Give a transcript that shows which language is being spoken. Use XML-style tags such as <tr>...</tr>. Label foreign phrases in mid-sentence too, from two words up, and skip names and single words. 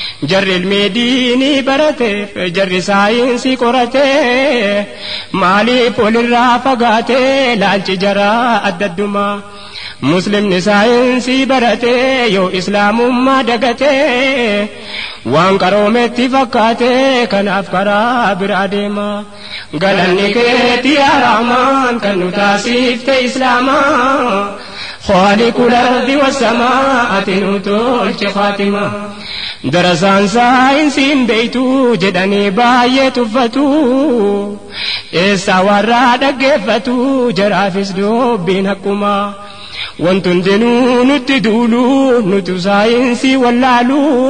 <om>Jarri ilmi diinii barateef, jarri saayinsii qorateef, maaliif walirraa fagaatee laalchi jaraa adda addumaa? Muslimni saayinsii baratee yoo islaamummaa dagatee, waan qaroometti fakkaatee kanaaf karaa biraa deema. Galanni keeti yaa Rahmaan kan nu taasifte Islaama.</om> <ar>خالق الأرض والسماء</ar> <om>ati nu tolche Faatima. Darasaan saayinsii hin beeytu jedhanii baay'ee tuffatu. Eessaa warraa dhaggeeffatu jaraafis dubbiin haqquma. Wanti hundinuu nutti duulu, nutu saayinsii wallaalu.</om>